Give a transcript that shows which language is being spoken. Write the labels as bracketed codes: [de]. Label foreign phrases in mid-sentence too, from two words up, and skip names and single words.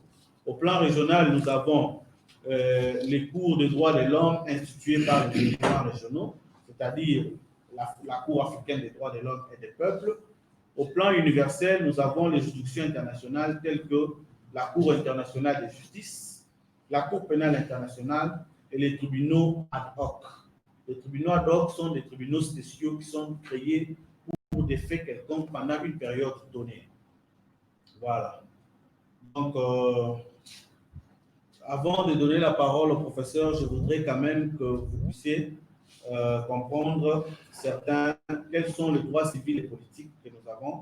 [fr] Au plan régional, nous avons les cours des droits de l'homme institués par les tribunaux régionaux, c'est-à-dire la Cour africaine des droits de l'homme et des peuples. Au plan universel, nous avons les juridictions internationales telles que la Cour internationale de justice, la Cour pénale internationale et les tribunaux [la] ad hoc. [fr] Les tribunaux [la] ad hoc [fr] sont des tribunaux spéciaux qui sont créés pour des faits quelconques pendant une période donnée. Voilà. Donc, avant de donner la parole au professeur, je voudrais quand même que vous puissiez comprendre quels sont les droits civils et politiques que nous avons.